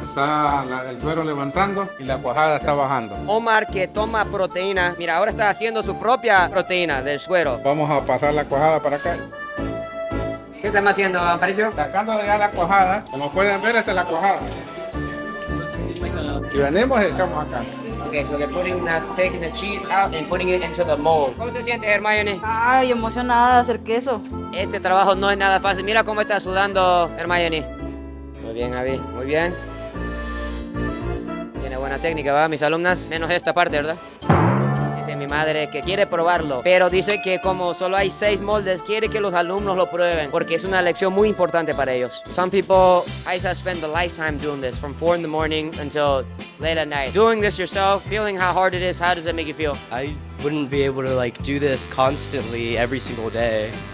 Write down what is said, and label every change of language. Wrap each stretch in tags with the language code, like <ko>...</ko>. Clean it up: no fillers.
<es>Está el suero levantando y la cuajada está bajando. Omar, que toma proteína. Mira, ahora está haciendo su propia proteína del suero. Vamos a pasar la cuajada para acá. ¿Qué estamos haciendo, Aparicio? Sacando de ya la cuajada. Como pueden ver, esta es la cuajada. Y venimos y echamos acá.</es> <en>Okay, so they're taking the cheese out and putting it into the mold.</en> <es>¿Cómo se siente, Hermione? Ay, emocionada de hacer queso. Este trabajo no es nada fácil. Mira cómo está sudando, Hermione. Muy bien, Abby. Muy bien. Tiene buena técnica, ¿va? Mis alumnas, menos esta parte, ¿verdad? Dice mi madre que quiere probarlo, pero dice que como solo hay 6 moldes, quiere que los alumnos lo prueben, porque es una lección muy importante para ellos.</es> <en>Some people, I spend a lifetime doing this, from 4 in the morning until late at night. Doing this yourself, feeling how hard it is, how does it make you feel? I wouldn't be able to like do this constantly every single day.</en>